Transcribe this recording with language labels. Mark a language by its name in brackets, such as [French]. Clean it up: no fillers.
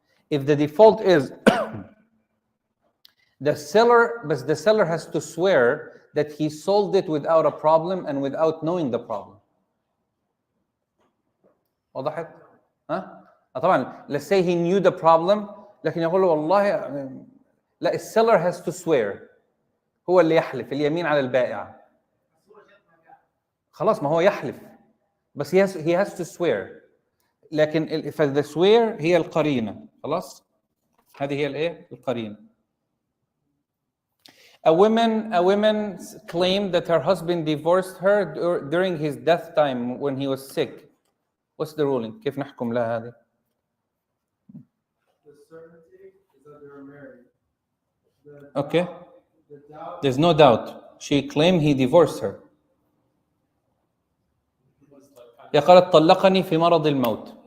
[English] If the default is the seller has to swear that he sold it without a problem and without knowing the problem. [Arabic] وضحت؟ طبعا [English] let's say he knew the problem [Arabic] لكن يقول له والله لا السيلر [English] has to swear. [Arabic] هو اللي يحلف اليمين على البائع. خلاص ما هو يحلف بس [English] he has to swear. [Arabic] لكن فالthe swear هي القرينة. خلاص هذه هي الايه؟ القرينة. [English] A woman claimed that her husband divorced her during his death time when he was sick. What's the ruling? [Arabic] كيف نحكم لها هذه؟ [English] The certainty is that they were married. Okay. There's no doubt. She claimed he divorced her. [Arabic] هي قالت طلقني في مرض الموت.